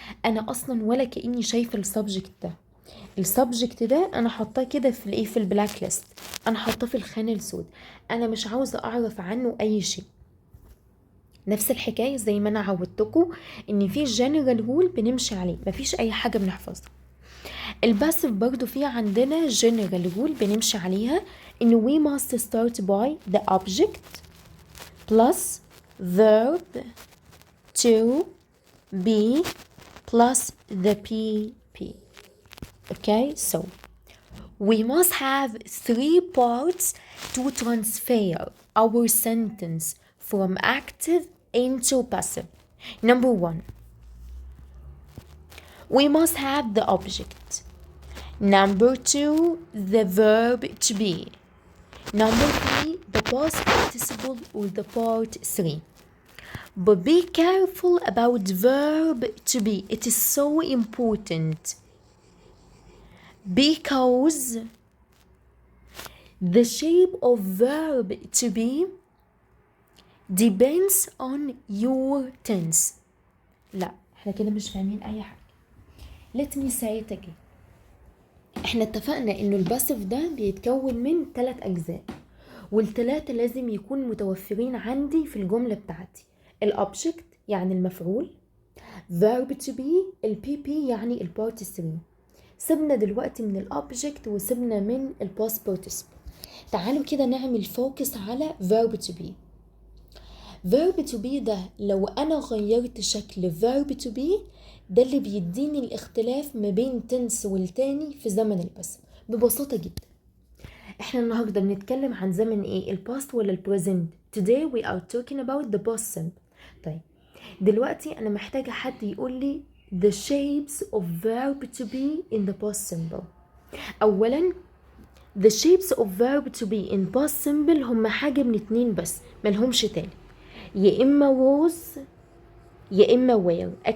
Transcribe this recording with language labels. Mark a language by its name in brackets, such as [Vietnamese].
[Arabic] أنا أصلا ولا كأني شايفة السبجكت ده. السبجكت ده أنا حاطاه كده في الإيه، في البلاك ليست، أنا حاطاه في الخانة السود، أنا مش عاوزة أعرف عنه أي شيء. نفس الحكاية زي ما أنا عودتكم إن في جنرال رول بنمشي عليه، مفيش أي حاجة بنحفظها. الباسف برضو في عندنا general rule بنمشي عليها، إنه [English] we must start by the object plus verb to be plus the PP. Okay, so we must have 3 parts to transfer our sentence from active into passive. Number 1, we must have the object. Number 2, the verb to be. Number 3, the past participle or the part 3. But be careful about verb to be. It is so important because the shape of verb to be depends on your tense. [Arabic] لا احنا كده مش فاهمين اي حاجة. [English] Let me say it again. [Arabic] احنا اتفقنا انه الباسف ده بيتكون من 3 اجزاء، والثلاثة لازم يكون متوفرين عندي في الجملة بتاعتي. الأوبجكت يعني المفعول، verb to be، البي بي يعني البارت 3. سيبنا دلوقتي من الأوبجكت وسيبنا من الباست بارتيسيبل. تعالوا كده نعمل فوكس على verb to be. verb to be ده لو أنا غيرت شكل verb to be ده اللي بيديني الاختلاف ما بين تنس والتاني في زمن الباسف ببساطة جدا. احنا النهارده بنتكلم عن زمن ايه، الباست ولا البريزنت؟ [English] today we are talking about the past simple. [Arabic] طيب دلوقتي انا محتاجه حد يقول لي [English] the shapes of verb to be in the past simple. [Arabic] اولا [English] the shapes of verb to be in past simple [Arabic] هم حاجه من 2 بس، ملهمش تاني، يا اما was يا اما were.